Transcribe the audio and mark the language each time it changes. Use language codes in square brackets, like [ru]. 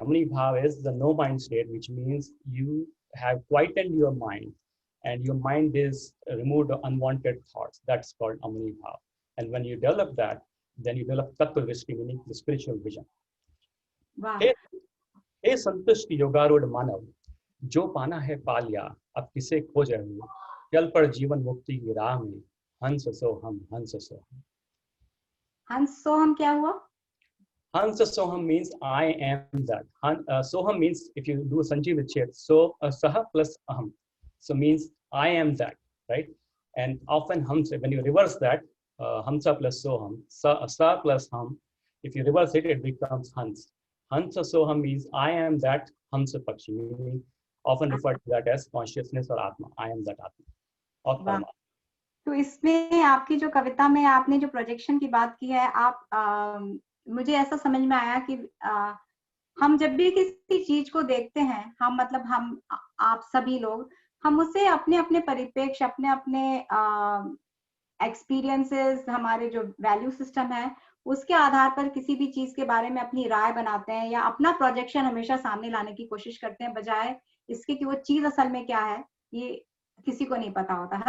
[en] Amani Bhav is the no mind state, which means you have quietened your mind and your mind is removed of unwanted thoughts. That's called Amani Bhav. And when you develop that, then you develop Tattva Drishti, meaning the spiritual vision. Wow. [hi] हे संतुष्ट योगारूढ़ मानव, जो पाना है पा लिया, अब किसे खोज रहे हो, चल पड़ जीवन मुक्ति की राह में, हंस सोहम, हंस सोहम. हंस सोहम क्या हुआ? [en] Hansa Soham means I am that. Soham means, if you do Sanjeev Chet, so Saha plus Aham. So means I am that, right? And often Hamsa, when you reverse that, Hamsa plus Soham, Sa plus Ham, if you reverse it, it becomes Hans. Hansa Soham means I am that Hamsa Pakshi, meaning often referred to that as consciousness or Atma. I am that Atma. Or Parama. [hi] तो इसमें आपकी जो कविता में आपने जो projection की बात की है, आप मुझे ऐसा समझ में आया कि हम जब भी किसी चीज को देखते हैं, हम मतलब हम आप सभी लोग, हम उसे अपने अपने परिप्रेक्ष्य, अपने अपने एक्सपीरियंसेस, हमारे जो वैल्यू सिस्टम है, उसके आधार पर किसी भी चीज के बारे में अपनी राय बनाते हैं या अपना प्रोजेक्शन हमेशा सामने लाने की कोशिश करते हैं, बजाय इसके कि वो चीज असल में क्या है ये किसी को नहीं पता होता.